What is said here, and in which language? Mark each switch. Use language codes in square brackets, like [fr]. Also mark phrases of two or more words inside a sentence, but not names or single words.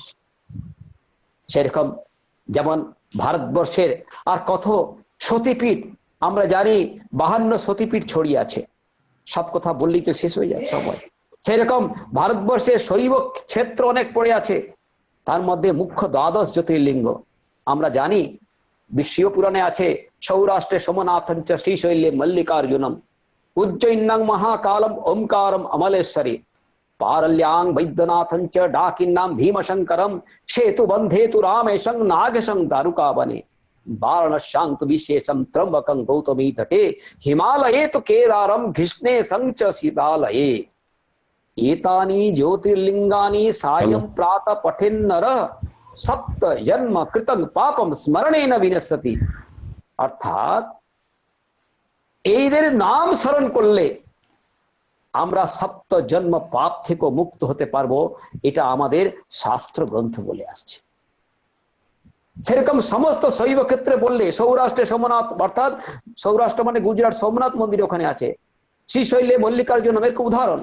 [bn] সেরকম যেমন ভারতবর্ষের আর কত সতীপীঠ, আমরা জানি 52 সতীপীঠ ছড়িয়ে আছে, সব কথা বললেই তো শেষ হয়ে যায় সময়। সেরকম ভারতবর্ষের শৈব ক্ষেত্র অনেক পড়ে আছে, তার মধ্যে মুখ্য 12 জ্যোতির্লিঙ্গ আমরা জানি। শিব পুরাণে আছে [sa] सौराष्ट्रे सोमनाथञ्च श्रीशैले मल्लिकार्जुनम, उज्जयिन्नां महाकालम ओमकारम अमलेश्वरी, पारल्यां वैद्यनाथञ्च डाकिन्नाम भीमशङ्करम, सेतु बन्धेतु रामेशं नागेशं दारुकावने, वाराणस्यां तु विशेषं त्र्यंबकं गौतमी तटे, हिमालये तु केदारं घृष्णे संच शीतालये, एतानि ज्योतिर्लिंगानि सायं प्रातः पठेन् नरः, सप्त जन्म कृतं पापं स्मरणेन विनश्यति। [bn] অর্থাৎ এইদের নাম স্মরণ করলে আমরা সপ্ত জন্ম পাপ থেকে মুক্ত হতে পারবো, এটা আমাদের শাস্ত্র গ্রন্থ বলে আসছে। সেরকম সমস্ত শৈব ক্ষেত্রে বললে সৌরাষ্ট্রে সোমনাথ, অর্থাৎ সৌরাষ্ট্র মানে গুজরাট, সোমনাথ মন্দির ওখানে আছে, [sa] श्रीशैले मल्लिकार्जुनम [bn] এর উদাহরণ।